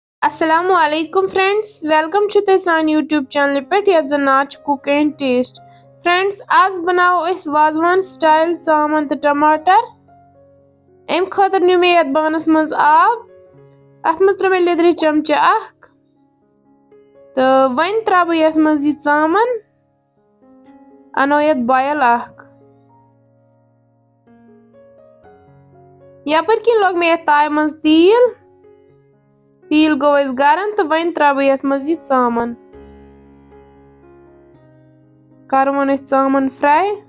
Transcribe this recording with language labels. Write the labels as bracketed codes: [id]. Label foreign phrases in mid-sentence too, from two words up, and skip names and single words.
[en] Assalamualaikum friends, welcome to the सान YouTube channel [ks] पे यत [en] जन नाच कुक एंड टेस्ट। [ks] फ्रेंड्स आज बनाओ इस वाजवान स्टाइल चामन तो टमाटर। अम खतर न्यू मे यत बानस मज आब, अत मज त्रो मे लिदरि चमचे अख तो वन त्रा बह यत मज यह चामन, अनो यत बॉयल अख। यपर कि लोग मे यत ताय मज तील गो अस गरम तो वन त्रा बह यत मज यह चामन, करवन अस चामन फ्राई।